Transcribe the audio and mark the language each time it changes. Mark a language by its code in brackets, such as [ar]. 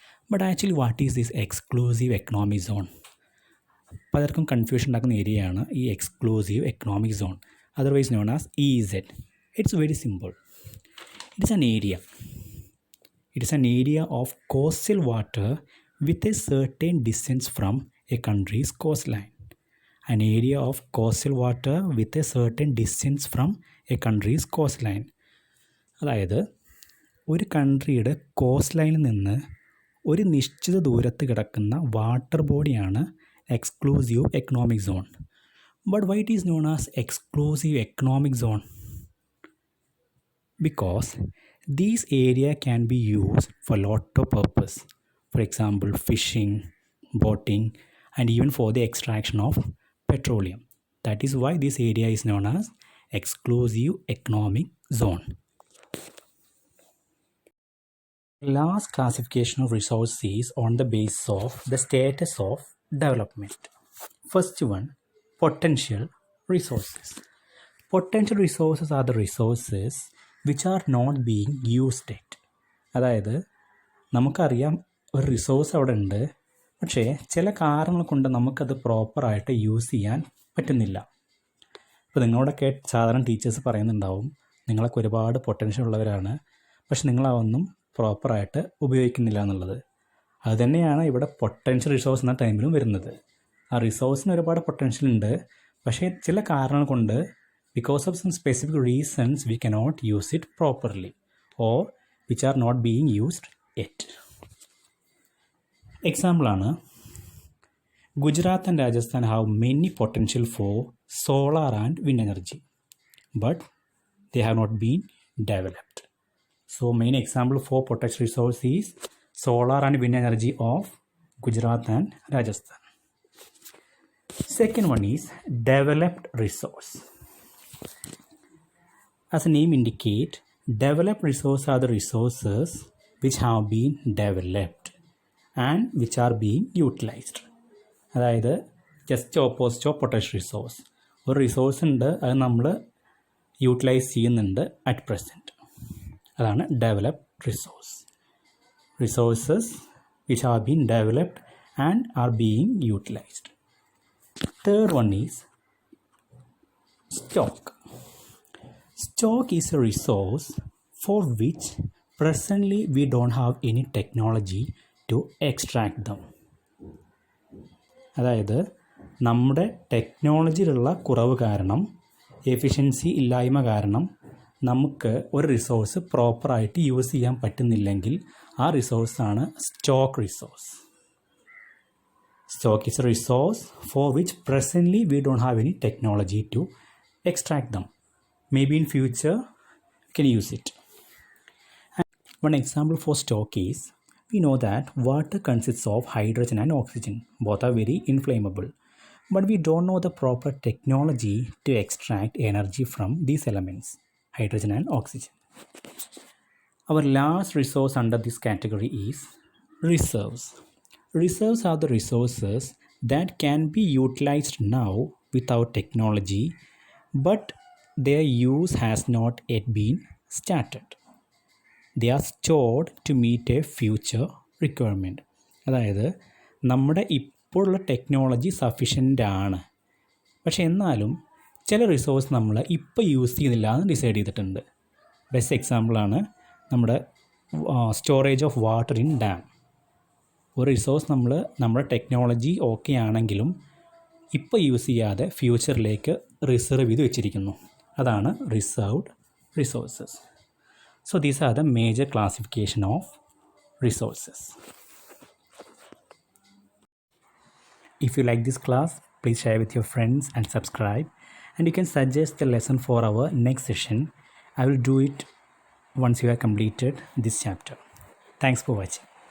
[en] But actually what is this exclusive economic zone? [ml] പലർക്കും confusion ഉണ്ടാക്കുന്ന ഏരിയയാണ് ഈ exclusive economic zone, [en] otherwise known as EEZ. It's very simple. It is an area of coastal water with a certain distance from a country's coastline. An area of coastal water with a certain distance from a country's coastline. [ml] അതായത് ഒരു കൺട്രിയുടെ cost ലൈനിൽ നിന്ന് ഒരു നിശ്ചിത ദൂരത്ത് കിടക്കുന്ന water ബോഡിയാണ് exclusive economic zone. [en] But why it is known as exclusive economic zone? Because these area can be used for lot of purpose. For example, fishing, boating, and even for the extraction of petroleum. That is why this area is known as exclusive economic zone. Last classification of resources is on the basis of the status of development. First one, potential resources. Potential resources are the resources which are not being used yet. [ml] അതായത് നമുക്കറിയാം ഒരു resource അവിടെ ഉണ്ട്, പക്ഷേ ചില കാരണങ്ങൾ കൊണ്ട് നമുക്കത് പ്രോപ്പറായിട്ട് യൂസ് ചെയ്യാൻ പറ്റുന്നില്ല. ഇപ്പോൾ നിങ്ങളോടൊക്കെ സാധാരണ ടീച്ചേഴ്സ് പറയുന്നുണ്ടാവും, നിങ്ങളൊക്കെ ഒരുപാട് പൊട്ടൻഷ്യൽ ഉള്ളവരാണ്, പക്ഷെ നിങ്ങളതൊന്നും പ്രോപ്പറായിട്ട് ഉപയോഗിക്കുന്നില്ല എന്നുള്ളത്. അതുതന്നെയാണ് ഇവിടെ പൊട്ടൻഷ്യൽ റിസോഴ്സ് എന്ന ടൈമിലും വരുന്നത്. ആ റിസോഴ്സിന് ഒരുപാട് പൊട്ടൻഷ്യൽ ഉണ്ട്, പക്ഷേ ചില കാരണങ്ങൾ കൊണ്ട് [en] because of some specific reasons we cannot use it properly or which are not being used yet. Example ആണ്, Gujarat and Rajasthan have many potential for solar and wind energy, but they have not been developed. So main example for potential resource is solar and wind energy of Gujarat and Rajasthan. Second one is developed resource. As the name indicate, developed resources are the resources which have been developed and which are being utilized. [ml] അതായത് [en] Just opposite of potential resource. [ml] ഒരു resource ഉണ്ട്, അത് നമ്മൾ utilise ചെയ്യുന്നുണ്ട് at present. അതാണ് developed resource. [en] Resources which have been developed and are being utilised. Third one is stock. Stock is a resource for which presently we don't have any technology to extract them. [ml] അതായത് നമ്മുടെ ടെക്നോളജിയിലുള്ള കുറവ് കാരണം, efficiency ഇല്ലായ്മ കാരണം നമുക്ക് ഒരു resource പ്രോപ്പറായിട്ട് use ചെയ്യാൻ പറ്റുന്നില്ലെങ്കിൽ ആ റിസോഴ്സാണ് stock resource. [en] Stock is a resource for which presently we don't have any technology to extract them. Maybe in future we can use it. And one example for stock is, we know that water consists of hydrogen and oxygen. Both are very inflammable. But we don't know the proper technology to extract energy from these elements, hydrogen and oxygen. Our last resource under this category is reserves. Reserves are the resources that can be utilized now without technology, but their use has not yet been started. They are stored to meet a future requirement. [ml] അതായത് നമ്മുടെ ഇപ്പോഴുള്ള technology sufficient ആണ്, പക്ഷെ എന്നാലും ചില resource നമ്മൾ ഇപ്പോൾ use ചെയ്യുന്നില്ല എന്ന് ഡിസൈഡ് ചെയ്തിട്ടുണ്ട്. ബെസ്റ്റ് എക്സാമ്പിളാണ് നമ്മുടെ storage of water in dam. ഒരു റിസോഴ്സ് നമ്മുടെ ടെക്നോളജി ഓക്കെ ആണെങ്കിലും ഇപ്പോൾ യൂസ് ചെയ്യാതെ ഫ്യൂച്ചറിലേക്ക് റിസർവ് ചെയ്ത് വെച്ചിരിക്കുന്നു. അതാണ് reserved resources. [en] So these are the major classification of resources. If you like this class, please share with your friends and subscribe. And you can suggest the lesson for our next session. I will do it once you have completed this chapter. Thanks for watching.